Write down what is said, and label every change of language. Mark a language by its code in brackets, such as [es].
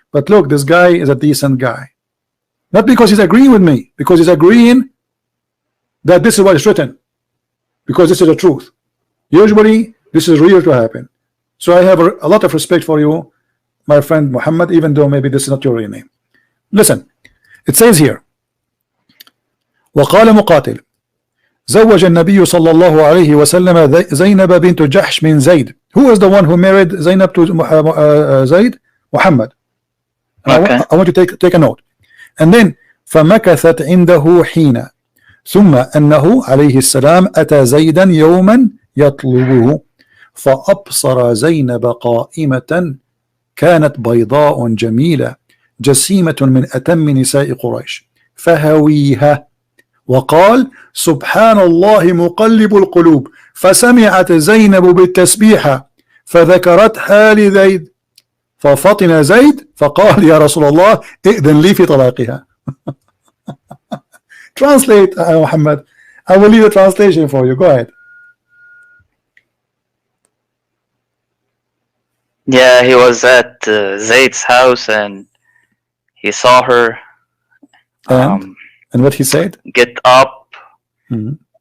[en] But look, this guy is a decent guy. Not because he's agreeing with me, because he's agreeing that this is what is written, because this is the truth. Usually this is real to happen. So I have a lot of respect for you, my friend Muhammad, even though maybe this is not your real name. Listen, it says here, وقال مقاتل زوج النبي صلى الله عليه وسلم زينب بنت جحش من زيد. Who is the one who married Zainab to Zaid? Muhammad. Okay. I want you to take a note. [ar] And then فمكثت عنده حين ثم أنه عليه السلام أتى زيدا يوما يطلبه فأبصر زينب قائمة كانت بيضاء جميلة جسيمة من أتم نساء قريش فهويها وقال سبحان الله مقلب القلوب فسمعت زينب بالتسبيحة فذكرتها لزيد ففطن زيد فقال يا رسول الله ائذن لي في طلاقها. Translate, Muhammad. [en] I will leave the translation for you. Go ahead. Yeah, he was at Zayd's house and he saw her And what he said? get up, Mhm.